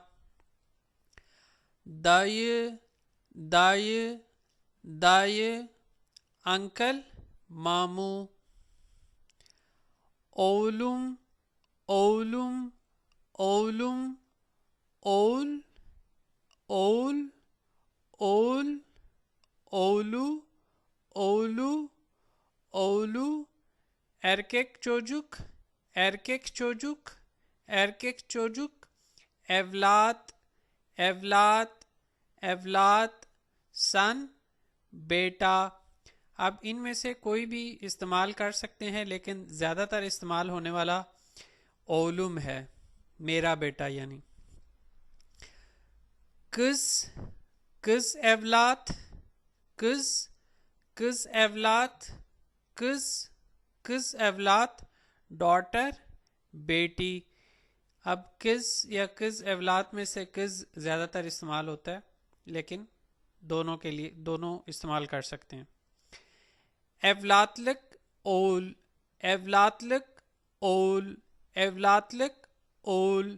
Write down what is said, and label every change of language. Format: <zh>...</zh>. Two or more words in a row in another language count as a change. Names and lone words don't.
<tr>dayı, dayı, dayı, अंकल, मामू। oğlum, oğlum, oğlum, oğul, oğul, oğul, oğlu, oğlu, oğlu, erkek çocuk, erkek çocuk, erkek çocuk, evlat, evlat, evlat,</tr> <hi>सन, बेटा। अब इनमें से कोई भी इस्तेमाल कर सकते हैं, लेकिन ज़्यादातर इस्तेमाल होने वाला ओलुम है, मेरा बेटा यानी।</hi> <tr>kız, kız evlat, kız, kız evlat, kız, kız evlat,</tr> <hi>डॉटर, बेटी। अब किस या</hi> <tr>kız evlat</tr> <hi>में से किस ज़्यादातर इस्तेमाल होता है, लेकिन दोनों के लिए दोनों इस्तेमाल कर सकते हैं।</hi> <tr>evlatlık, oğul, evlatlık, oğul, evlatlık, oğul.</tr>